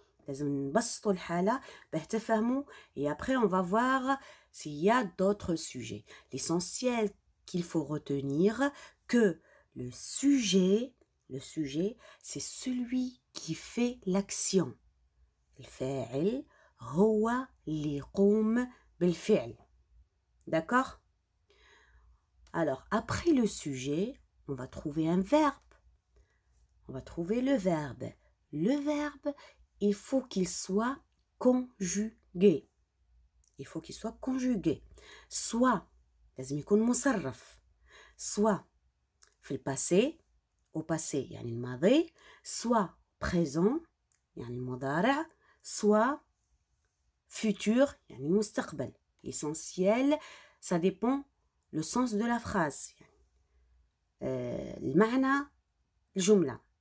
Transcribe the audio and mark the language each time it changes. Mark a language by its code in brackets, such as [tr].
[ar] لازم نبسطوا الحالة باه تفهموا [fr] et après on va voir s'il y a d'autres sujets. L'essentiel qu'il faut retenir que le sujet c'est celui qui fait l'action. [ar] الفاعل هو اللي يقوم بالفعل. [fr] D'accord? Alors, après le sujet, on va trouver un verbe. On va trouver le verbe. Le verbe, il faut qu'il soit conjugué. Il faut qu'il soit conjugué. [ar] Soit, لازم يكون مصرف. Soit في الباسé, [fr] au passé, [ar] يعني الماضي. [fr] Soit présent, [ar] يعني المضارع. [fr] Soit futur, [ar] يعني المستقبل. [fr] L'essentiel, ça dépend le sens de la phrase. [ar] المعنى الجملة.